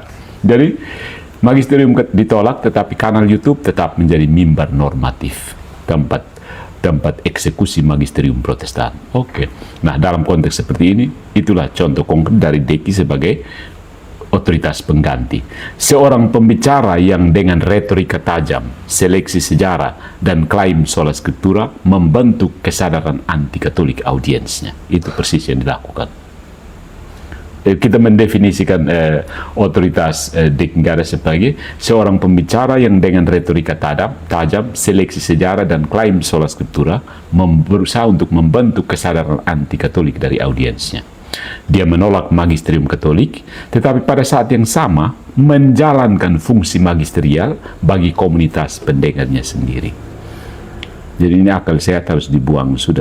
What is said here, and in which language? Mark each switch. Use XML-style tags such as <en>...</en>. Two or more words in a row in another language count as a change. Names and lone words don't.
<id>Jadi magisterium ditolak, tetapi kanal YouTube tetap menjadi mimbar normatif, tempat eksekusi magisterium Protestan. Oke. Nah, dalam konteks seperti ini, itulah contoh konkret dari Deki sebagai otoritas pengganti. Seorang pembicara yang dengan retorika tajam, seleksi sejarah, dan klaim</id> <la>sola scriptura</la> <id>membentuk kesadaran anti-Katolik audiensnya. Itu persis yang dilakukan. Kita mendefinisikan otoritas Deking Gadas sebagai seorang pembicara yang dengan retorika tajam, seleksi sejarah, dan klaim</id> <la>sola scriptura</la> <id>berusaha untuk membentuk kesadaran anti-Katolik dari audiensnya. Dia menolak magisterium Katolik, tetapi pada saat yang sama menjalankan fungsi magisterial bagi komunitas pendengarnya sendiri. Jadi ini akal sehat harus dibuang sudah.</id>